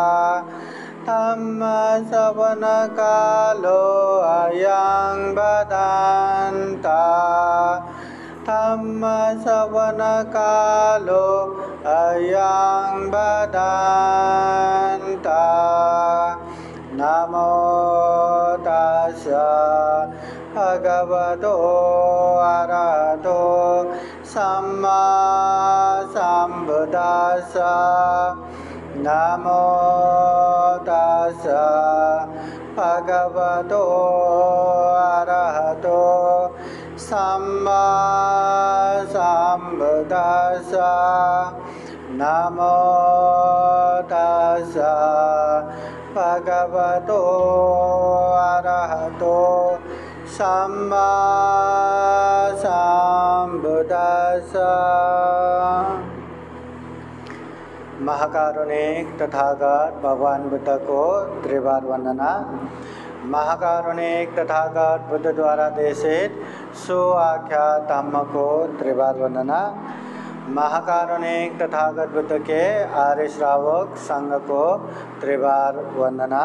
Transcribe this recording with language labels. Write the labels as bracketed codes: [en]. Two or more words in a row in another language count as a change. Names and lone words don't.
[pi] धम्मश्रवणकालो अयं भदन्ता धम्मश्रवणकालो अयं भदन्ता। नमो तस्सै भगवतो अरहतो सम्मा सम्बुद्धास्सै। नमो तस्सै भगवतो अरहतो सम्मा सम्बुद्धास्सै। नमो तस्सै भगवतो अरहतो सम्मा सम्बुद्धास्सै। [hi] महाकारुणिक तथागत भगवान बुद्ध को त्रिवार वंदना। महाकारुणिक तथागत बुद्ध द्वारा देशित सुआख्यात धम्म को त्रिवार वंदना। महाकारुणिक तथागत बुद्ध के आर्य श्रावक संघ को त्रिवार वंदना।